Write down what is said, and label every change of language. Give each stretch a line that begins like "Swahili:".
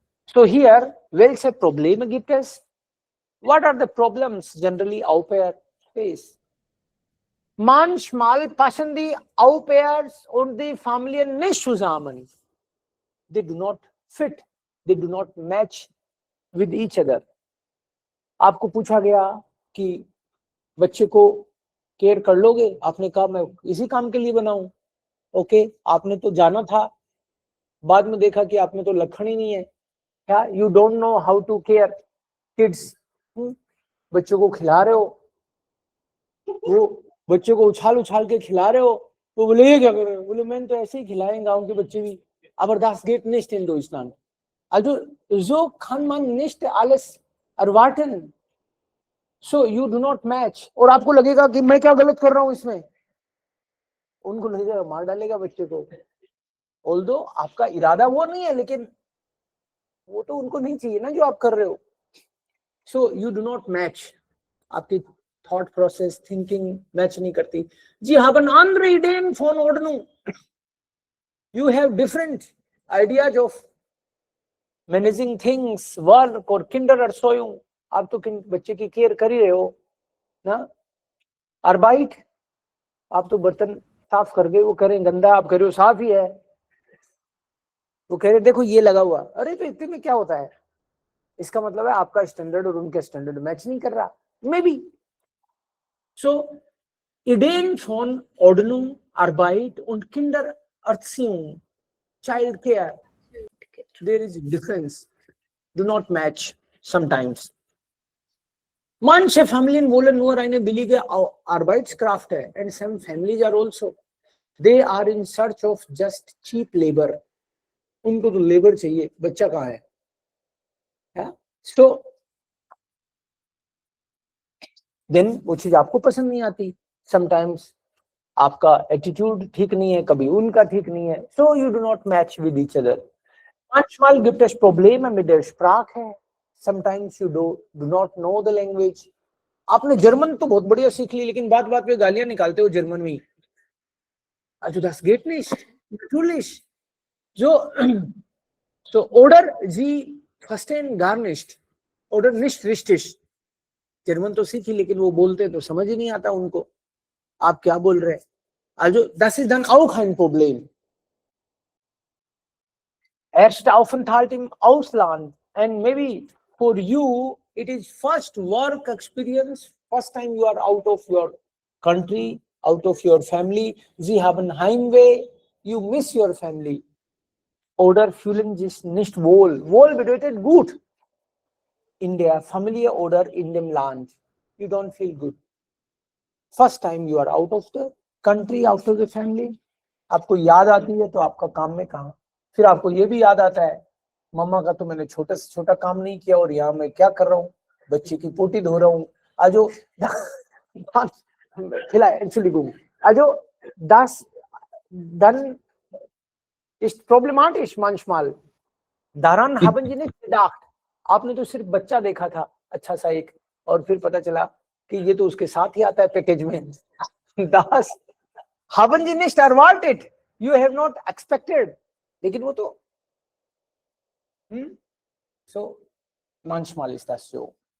German: So here, welche Probleme gibt es?
English: What are the problems generally Au pair face?
German: Manchmal passen die Au pairs und die Familien nicht zusammen.
English: They do not fit. They do not match with each other.
Hindi: आपको पूछा गया कि बच्चे को care कर लोगे, आपने कहा मैं इसी काम के लिए बनाऊं. ओके, आपने तो जाना था, बाद में देखा कि आप में तो लक्षण ही नहीं है.
English: क्या you don't know how to care kids.
Hindi: बच्चों को खिला रहे हो, वो बच्चों को उछाल के खिला रहे हो, वो बोले ये क्या कर रहे हो? बोले मैंने तो ऐसे ही खिलाए, गांव के बच्चे भी.
German: Aber das geht nicht in Deutschland. Also so kann man nicht alles erwarten.
English: So you do not match.
Hindi: और आपको लगेगा कि मैं क्या गलत कर रहा हूं इसमें, उनको लगेगा मार डालेगा बच्चे को. ऑल्दो आपका इरादा वो नहीं है, लेकिन वो तो उनको नहीं चाहिए ना जो आप कर रहे हो.
English: So you do not match.
Hindi: आपकी थॉट प्रोसेस, थिंकिंग मैच नहीं करती.
German: जी haben andere Ideen von Ordnung.
English: You have different ideas of managing things, work और Kindererziehung.
Hindi: आप तो बच्चे की केयर कर ही रहे हो ना. Arbeit, आप तो बर्तन साफ कर गए, वो करें गंदा, आप कर रहे हो साफ ही है. वो कह रहे देखो ये लगा हुआ, अरे तो इतने में क्या होता है. इसका मतलब है आपका स्टैंडर्ड और उनके स्टैंडर्ड मैच नहीं कर रहा, may be.
German: सो Ideen von Ordnung, Arbeit und Kindererziehung, Child Care.
English: there is difference. Do not match sometimes.
German: Manche Familien wollen nur eine billige Arbeitskraft hai,
English: and some families are also, they are in search of just cheap labor.
Hindi: उनको तो labour चाहिए, बच्चा कहाँ है? So then वो चीज आपको पसंद नहीं आती. Sometimes आपका एटीट्यूड ठीक नहीं है, कभी उनका ठीक नहीं है.
English: So you do not match with each other.
German: Manchmal gibt es Probleme mit der Sprache.
English: Sometimes you do not know the language.
Hindi: आपने जर्मन तो बहुत बढ़िया सीख ली, लेकिन बात बात पे गालियां निकालते हो जर्मन में.
German: Also das geht nicht. Natürlich. So oder Sie verstehen gar nicht oder nicht richtig.
Hindi: German तो सीखी, लेकिन वो बोलते तो समझ ही नहीं आता उनको आप क्या बोल रहे हैं.
German: Also das ist dann auch ein Problem. Erster Aufenthalt im Ausland,
English: and maybe for you it is first work experience, first time you are out of your country, out of your family.
German: Sie haben Heimweh,
English: you miss your family.
German: Oder fühlen sich nicht wohl. Wohl bedeutet gut. In der Familie oder in dem Land.
English: You don't feel good. First time you are out of the country, out of the family.
Hindi: आपको याद आती है तो आपका काम में कहाँ. फिर आपको ये भी याद आता है, मम्मा का तो मैंने छोटा से छोटा काम नहीं किया और यहाँ मैं क्या कर रहा हूँ, बच्चे की पोटी धो रहा हूँ.
German: Also Entschuldigung. Also das dann ist problematisch manchmal. Daran haben Sie nicht gedacht.
Hindi: आपने तो सिर्फ बच्चा देखा था अच्छा सा एक, और फिर पता चला कि ये तो उसके साथ ही आता है पैकेज में.
German: Das haben Sie nicht erwartet.
English: You have not expected.
Hindi: लेकिन वो तो
German: so manchmal ist das so.